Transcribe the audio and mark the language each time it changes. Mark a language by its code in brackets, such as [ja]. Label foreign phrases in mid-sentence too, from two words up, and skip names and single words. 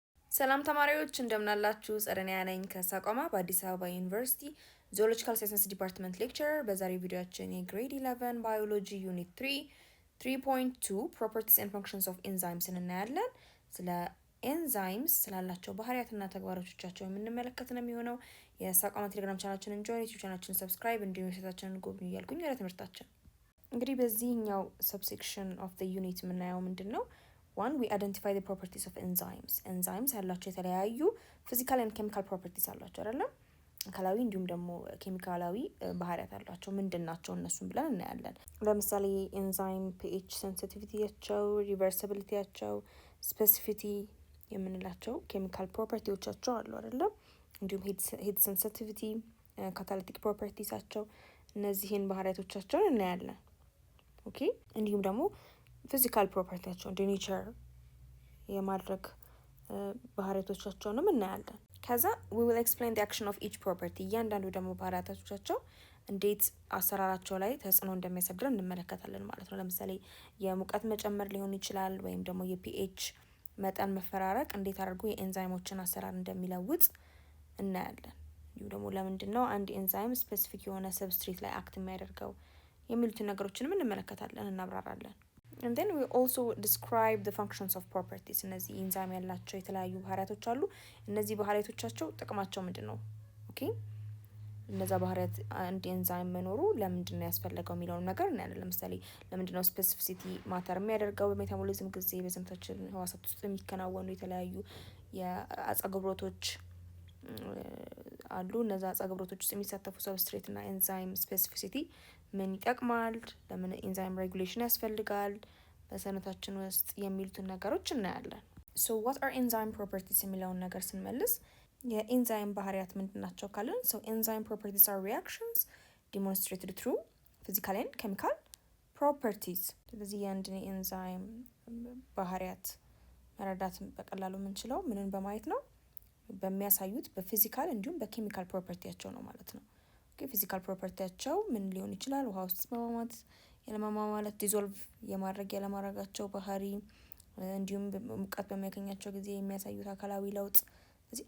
[am] ሰላም ተማሪዎች እንደምናላችሁ ጸደኒያ ነኝ ከሳቋማ በአዲስ አበባ ዩኒቨርሲቲ [en] zoological science department lecture። [am] በዛሬው ቪዲዮአችን የግሬድ 11 ባዮሎጂ ዩኒት 3.2 [en] properties and functions of enzymes [am] እናያለን። ስለ ኤንዛይምስ ስላላቸው ባህሪያትና ተግባሮቻቸው የምንመለከት ነው የሚሆነው። የሳቋማ ቴሌግራም ቻናላችንን ጆይን፣ ዩቲዩብ ቻናላችንን ሰብስክራይብ እንዲሁም የሳታችንን ጎብኙ እያልኩኝ ወደ ትምህርታችን እንግዲህ በዚህኛው [en] subsection of the unit [am] የምናየው ምንድነው? [en] One, we identify the properties of enzymes. [am] Enzymes ያላቸው የተለያዩ [en] physical and chemical properties [am] አሏቸው አይደል? አካላዊ እንዲሁም ደግሞ ኬሚካላዊ ባህሪያት አሏቸው። ምንድናቸው እነሱን ብለን እናያለን። ለምሳሌ ኤንዛይም [en] pH sensitivity- [am] ያቸው፣ reversibility-ያቸው፣ specificity የምንላቸው ኬሚካል ፕሮፐርቲዎቻቸው አሉ አይደል? እንዲሁም [en] heat sensitivity፣ catalytic properties- [am] አቸው እነዚህን ባህሪያቶቻቸውን እናያለን። ኦኬ እንዲሁም ደግሞ ፊዚካል ፕሮፐርቲያቸው እንደ ኔቸር የማድረግ ባህሪያቶቻቸውንም እናያለን። ከዛ [en] we will explain the action of each property [am] እያንዳንዱ ደግሞ ባህሪያቶቻቸው እንዴት አሰራራቸው ላይ ተጽዕኖ እንደሚያሳድር እንመለከታለን ማለት ነው። ለምሳሌ የሙቀት መጨመር ሊሆን ይችላል ወይም ደግሞ የፒኤች መጠን መፈራረቅ እንዴት አድርጎ የኤንዛይሞችን አሰራር እንደሚለውጥ እናያለን። እንዲሁ ደግሞ ለምንድነው አንድ ኤንዛይም ስፔሲፊክ የሆነ ሰብስትሬት ላይ አክት የሚያደርገው የሚሉትን ነገሮችንም እንመለከታለን፣ እናብራራለን። [en] And then we also describe the functions of properties [am] እነዚህ ኤንዛይም ያላቸው የተለያዩ ባህሪያቶች አሉ። እነዚህ ባህሪያቶቻቸው ጥቅማቸው ምንድነው? ኦኬ እነዛ ባህሪያት አንድ ኤንዛይም መኖሩ ለምንድነው ያስፈልገው የሚለውን ነገር እናያለን። ለምሳሌ ለምንድነው [en] specificity matter [am] የሚያደርገው? በሜታቦሊዝም ጊዜ በሰውነታችን ህዋሳት ውስጥ የሚከናወኑ የተለያዩ የአጸግብሮቶች አሉ። እነዛ አጸግብሮቶች ውስጥ የሚሳተፉ ሰብስትሬት እና ኤንዛይም ስፔሲፊሲቲ ምን ይጠቅማል? ለምን [en] enzyme regulation [am] ያስፈልጋል በሰውነታችን ውስጥ የሚሉትን ነገሮች እናያለን። [en] So what are enzyme properties [am] የሚለውን ነገር ስንመልስ የኤንዛይም ባህሪያት ምንድናቸው ካልን [en] so enzyme properties are reactions demonstrated through physical and chemical properties። [am] ስለዚህ የአንድ ኤንዛይም ባህሪያት መረዳት በቀላሉ የምንችለው ምንን በማየት ነው? በሚያሳዩት በፊዚካል እንዲሁም በኬሚካል ፕሮፐርቲያቸው ነው ማለት ነው። ኦኬ ፊዚካል ፕሮፐርቲያቸው ምን ሊሆን ይችላል? ውሃ ውስጥ መማማት፣ ያለመማማት፣ ዲዞልቭ የማድረግ ያለማድረጋቸው ባህሪ እንዲሁም ሙቀት በሚያገኛቸው ጊዜ የሚያሳዩት አካላዊ ለውጥ። ስለዚህ